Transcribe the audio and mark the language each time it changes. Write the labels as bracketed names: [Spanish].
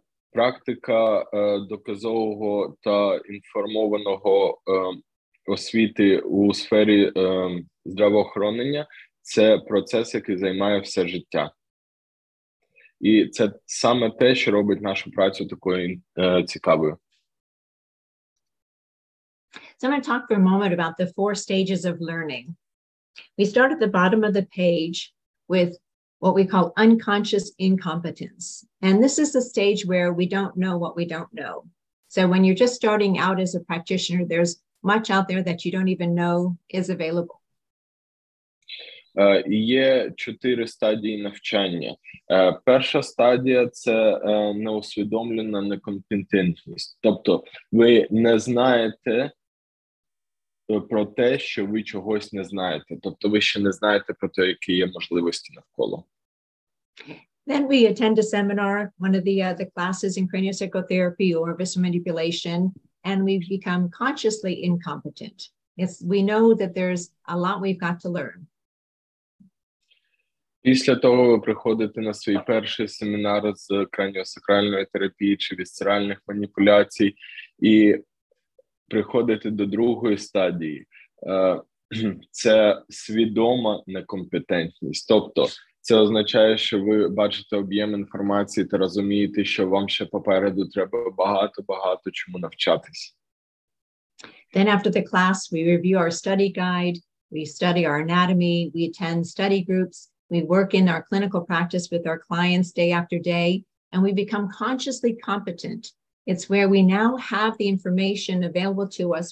[Ukrainian] Практика доказового та інформованого освіти у сфері здравоохоронення – це процес, який займає все життя. І це саме те, що робить нашу працю такою цікавою. [English] So I'm going to talk for a moment about the 4 stages of learning. We start at the bottom of the page with what we call unconscious incompetence. And this is the stage where we don't know what we don't know. So when you're just starting out as a practitioner, there's much out there that you don't even know is available. [Ukrainian] І є 4 стадії навчання. Перша стадія – це неусвідомлена некомпетентність. Тобто ви не знаєте про те, що ви чогось не знаєте. Тобто ви ще не знаєте про те, які є можливості навколо. [English] Then we attend a seminar, one of the classes in craniopsychotherapy or visceral manipulation, and we become consciously incompetent. We know that there's a lot we've got to learn. [Ukrainian] Після того ви приходите на свій перший семінар з краніосакральної терапії чи вісцеральних маніпуляцій і приходите до другої стадії. Це свідома некомпетентність. Тобто це означає, що ви бачите об'єм інформації та розумієте, що вам ще попереду треба багато чому навчатись. [English] Then after the class, we review our study guide, we study our anatomy, we attend study groups, we work in our clinical practice with our clients day after day, and we become consciously competent. It's where we now have the information available to us.